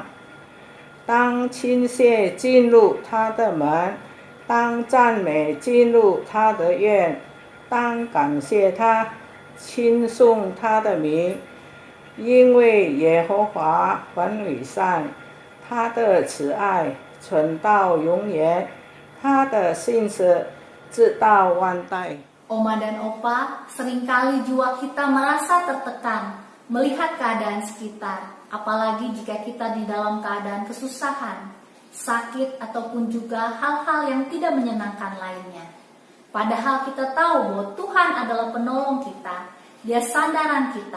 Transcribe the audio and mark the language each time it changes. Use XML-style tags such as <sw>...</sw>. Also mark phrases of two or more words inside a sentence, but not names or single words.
<zh>当倾泻进入他的门，当赞美进入他的院，当感谢他，称颂他的名，因为耶和华很美善，他的慈爱存到永远，他的信实直到万代。</zh> <id>Oma dan Opa, seringkali jiwa kita merasa tertekan melihat keadaan sekitar, apalagi jika kita di dalam keadaan kesusahan, sakit, ataupun juga hal-hal yang tidak menyenangkan lainnya. Padahal kita tahu bahwa Tuhan adalah penolong kita, Dia sandaran kita.</id>